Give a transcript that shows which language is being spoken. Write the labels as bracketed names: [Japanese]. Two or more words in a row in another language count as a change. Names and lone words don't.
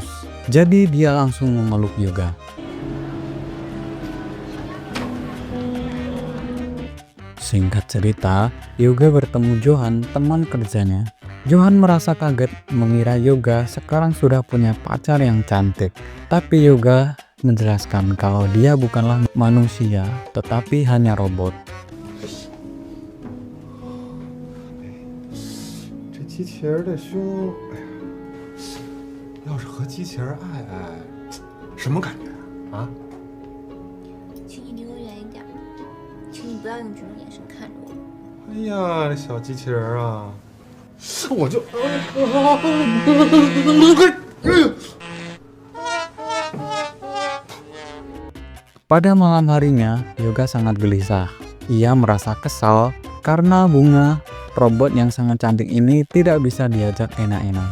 [Indonesian] Jadi dia langsung memeluk Yoga. Singkat cerita, Yoga bertemu Johan, teman kerjanya. Johan merasa kaget mengira Yoga sekarang sudah punya pacar yang cantik. Tapi Yoga menjelaskan kalau dia bukanlah manusia, tetapi hanya robot. [Chinese] 机器人的胸，哎呀，要是和机器人爱爱，什么感觉啊？请你离我远一点，请你不要用这种眼神看着我。哎呀，这小机器人啊，我就， [Indonesian] Pada malam harinya, Yoga sangat gelisah. Ia merasa kesal karena Bunga, robot yang sangat cantik ini, tidak bisa diajak enak-enak.